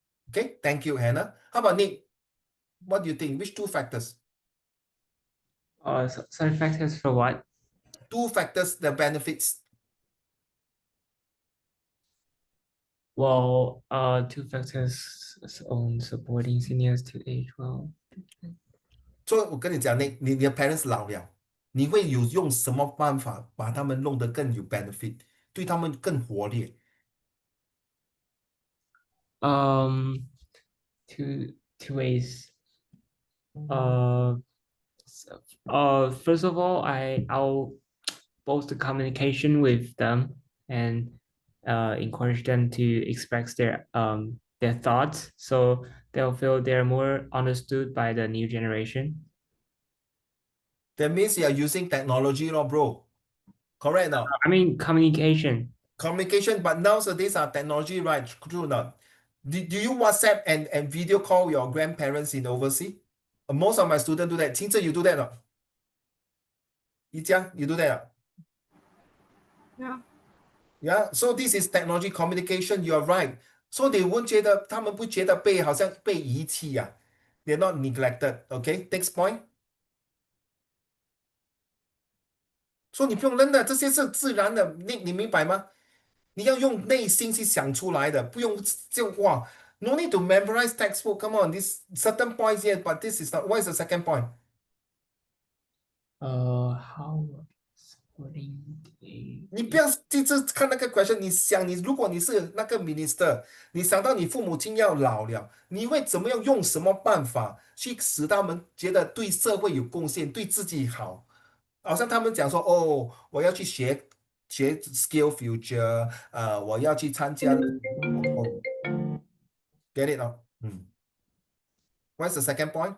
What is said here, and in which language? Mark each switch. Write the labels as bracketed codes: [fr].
[en] Okay, thank you, Hannah. How about Nick? What do you think? Which two factors? Sorry, factors for what? Two factors, the benefits. Well, two factors on supporting seniors to age well. [zh] 所以我跟你讲，你的 parents 老了，你会用什么办法把他们弄得更有 benefit，对他们更活跃？ [en] Two ways. First of all, I'll boost the communication with them and encourage them to express their thoughts, so they'll feel they're more understood by the new generation. That means you are using technology, bro. Correct now. I mean communication. Communication, but nowadays our technology, right? True not. Do you WhatsApp and video call your grandparents in overseas? Most of my students do that. Qingzhe, you do that not? Yijiang, you do that? Yeah. Yeah, so this is technology communication. You're right. So they won't [zh] 他们不觉得好像被遗弃啊。 [en] They're not neglected. Okay, next point. [zh] 说你不用认的，这些是自然的，你明白吗？你要用内心去想出来的，不用就哇 ， [en] no need to memorize textbook. Come on, this certain points here, but this is not. What is the second point? How supporting the [zh] 你不要一直看那个 question，你想如果你是那个 minister，你想到你父母亲要老了，你会怎么样用什么办法去使他们觉得对社会有贡献，对自己好？好像他们讲说，哦，我要去学 skill future，我要去参加get it 哦， [en] What's the second point?